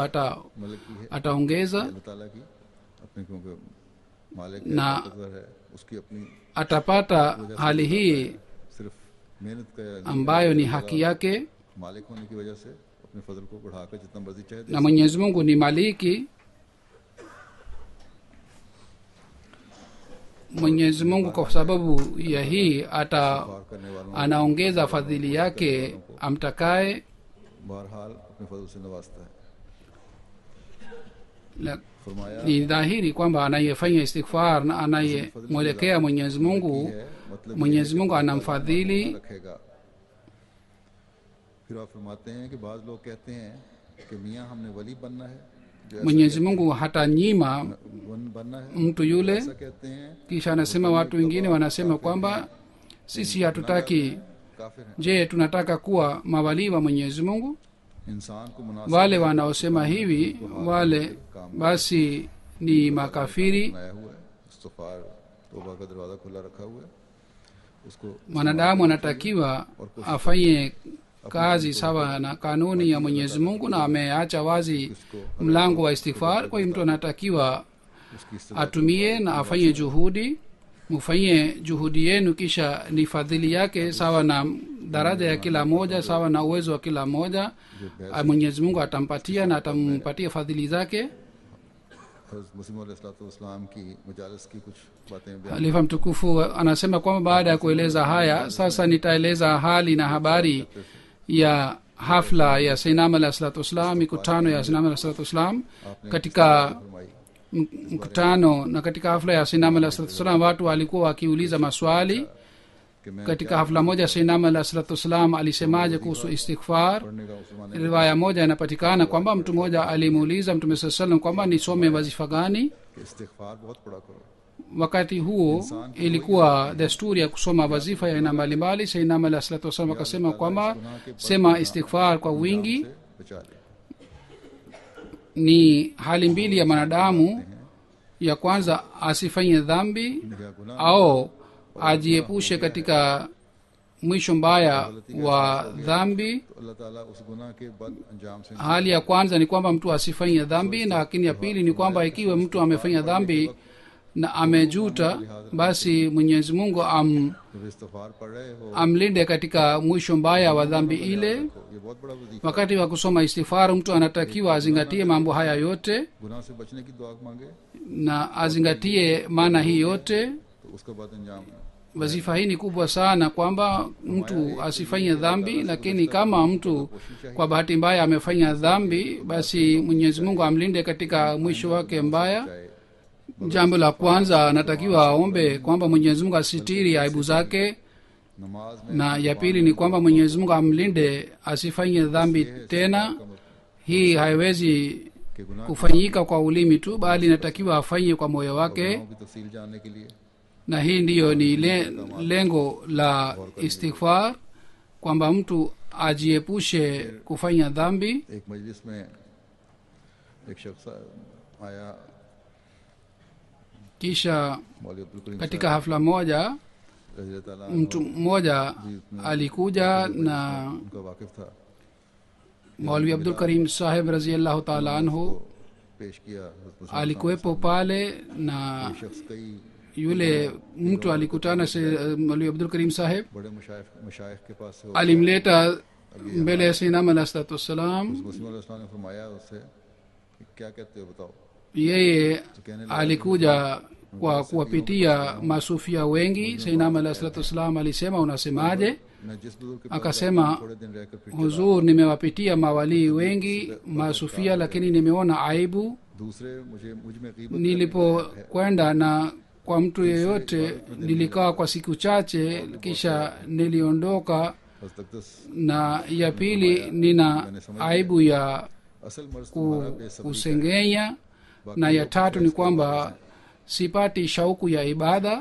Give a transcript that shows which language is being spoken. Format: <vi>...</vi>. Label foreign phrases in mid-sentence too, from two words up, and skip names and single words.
<ur>مالک کی ہے</ur> <sw>ataongeza</sw> <ur>اللہ تعالیٰ کی اپنے کیونکہ مالک ना ہے اس کی اپنی</ur> <sw>atapata hali hii</sw> <ur>صرف محنت کا</ur> <sw>ambayo ni haki yake,</sw> <ur>مالک ہونے کی وجہ سے اپنے فضل کو بڑھا کر جتنا مرضی چاہے دے</ur> <sw>na Mwenyezi Mungu ni maliki. Mwenyezi Mungu kwa sababu ya hii</sw> <ur>پار کرنے والوں</ur> <sw>anaongeza fadhili yake amtakaye.</sw> <ur>بہرحال اپنے فضل سے نوازتا ہے. La- फरमाया</ur> <sw>ni dhahiri kwamba anayefanya istighfar na anayemwelekea Mwenyezi Mungu,</sw> <ur>ہے مطلب</ur> <sw>Mwenyezi Mungu anamfadhili.</sw> <ur>رکھے گا. پھر آپ فرماتے ہیں کہ بعض لوگ کہتے ہیں کہ میاں ہم نے ولی بننا ہے جو ایسا</ur> <sw>Mwenyezi Mungu hatanyima</sw> <ur>بننا ہے</ur> <sw>mtu yule.</sw> <ur>ایسا کہتے ہیں</ur> <sw>Kisha anasema watu wengine wanasema kwamba sisi hatutaki.</sw> <ur>کافر ہیں.</ur> <sw>Je, tunataka kuwa mawalii wa Mwenyezi Mungu?</sw> <ur>انسان کو مناسب</ur> <sw>Wale wanaosema hivi wale basi ni makafiri.</sw> <ur>بنایا ہوا ہے، استغفار توبہ کا دروازہ کھلا رکھا ہوا ہے، اس کو</ur> <sw>Mwanadamu anatakiwa afanye kazi sawa na kanuni ya Mwenyezi Mungu, na ameacha wazi mlango wa istighfar. Kwa hiyo mtu anatakiwa</sw> <ur>اس کی استغفار</ur> <sw>atumie na afanye juhudi. Mufanye juhudi yenu, kisha ni fadhili yake sawa na daraja ya kila moja, sawa na uwezo wa kila moja. Mwenyezi Mungu atampatia na atampatia fadhili zake.</sw> <ur>حضرت مسیح علیہ السلام کی مجالس کی کچھ باتیں بیان</ur> <sw>Halifa mtukufu anasema kwamba baada ya kueleza haya, sasa nitaeleza hali na habari ya hafla ya Sayyidina</sw> <ar>عليه الصلاة والسلام,</ar> <sw>mikutano ya Sayyidina</sw> <ar>عليه الصلاة والسلام.</ar> <sw>Katika</sw> <ur>फरमाई</ur> <sw>mkutano na katika hafla ya Sayyidina</sw> <ar>عليه الصلاة والسلام,</ar> <sw>watu walikuwa wakiuliza maswali.</sw> <ur>کہ میں</ur> <sw>Katika hafla moja Sayyidina</sw> <ar>عليه الصلاة والسلام</ar> <sw>alisemaje kuhusu istighfar.</sw> <ur>پڑھنے کا اس زمانے</ur> <sw>Riwaya moja inapatikana kwamba mtu mmoja alimuuliza Mtume</sw> <ar>صلى الله عليه وسلم</ar> <sw>kwamba nisome wazifa gani.</sw> <ur>کہ استغفار بہت پڑھا کرو.</ur> <sw>Wakati huo ilikuwa desturi ya kusoma wazifa ya aina mbalimbali. Sayyidina</sw> <ar>عليه الصلاة والسلام</ar> <sw>akasema kwamba sema istighfar kwa wingi.</sw> <ur>بچا لے</ur> <sw>Ni hali mbili ya mwanadamu, ya kwanza asifanye dhambi</sw> <ur>میرا گناہ</ur> <sw>au ajiepushe katika mwisho mbaya wa dhambi.</sw> <ur>تو اللہ تعالیٰ اس گناہ کے بد انجام سے</ur> <sw>Hali ya kwanza ni kwamba mtu asifanye dhambi, na lakini ya pili ni kwamba ikiwa mtu amefanya dhambi na amejuta, basi Mwenyezi Mungu</sw> <ur>جب استغفار پڑھ رہے ہو</ur> <sw>amlinde katika mwisho mbaya wa dhambi ile.</sw> <ur>یہ بہت بڑا وظیفہ</ur> <sw>Wakati wa kusoma istighfar, mtu anatakiwa azingatie mambo haya yote</sw> <ur>گناہ سے بچنے کی دعا مانگے</ur> <sw>na azingatie maana hii yote.</sw> <ur>تو اس کا بعد انجام</ur> <sw>Wazifa hii ni kubwa sana kwamba mtu asifanye dhambi, lakini kama mtu kwa bahati mbaya amefanya dhambi, basi Mwenyezi Mungu amlinde katika mwisho wake mbaya.</sw> <ur>चाहे</ur> <sw>Jambo la kwanza anatakiwa aombe kwamba Mwenyezi Mungu asitiri aibu zake,</sw> <ur>نماز میں</ur> <sw>na ya pili ni kwamba Mwenyezi Mungu amlinde asifanye dhambi tena. Hii haiwezi</sw> <ur>کے گناہ</ur> <sw>kufanyika kwa ulimi tu, bali inatakiwa afanye kwa moyo wake,</sw> <ur>گناہوں کی تفصیل جاننے کے لیے</ur> <sw>na hii ndiyo ni lengo la istighfar, kwamba mtu ajiepushe kufanya dhambi.</sw> <ur>ایک مجلس میں ایک شخص آیا</ur> <sw>Kisha</sw> <ur>मौलवी अब्दुल करीम</ur> <sw>katika hafla moja</sw> <ur>رضی اللہ تعالیٰ</ur> <sw>mtu mmoja alikuja na</sw> <ur>ان کا واقف تھا</ur> <sw>Maulvi Abdul Karim Saheb</sw> <ar>رضي الله تعالى عنه</ar> <ur>پیش کیا حضرت مسلم</ur> <sw>alikuwepo pale, na</sw> <ur>شخص کئی</ur> <sw>yule mtu alikutana se Maulvi Abdul Karim Saheb</sw> <ur>بڑے مشائخ کے پاس سے</ur> <sw>alimleta mbele ya Sayyidina</sw> <ar>عليه الصلاة والسلام.</ar> <ur>مسلم علیہ السلام نے فرمایا اس سے کہ کیا کہتے ہو بتاؤ</ur> <sw>Yeye alikuja kwa kuwapitia masufia wengi. Sainam</sw> <ar>عليه الصلاة والسلام</ar> <sw>alisema, unasemaje?</sw> <ur>میں جس بزرگ کے پاس</ur> <sw>Akasema,</sw> <ur>جاتا ہوں، تھوڑے دن رہ کر پھر</ur> <sw>huzur, nimewapitia mawalii wengi masufia, lakini nimeona aibu</sw> <ur>دوسرے مجھ میں غیبت</ur> <sw>nilipokwenda na kwa mtu yeyote. Nilikaa kwa siku chache, kisha niliondoka.</sw> <ur>بس تک دس</ur> <sw>Na ya pili, nina aibu ya</sw> <ur>اصل مرض تمہارا بے صبری</ur> <sw>kusengenya, na ya tatu ni kwamba sipati shauku ya ibada.</sw>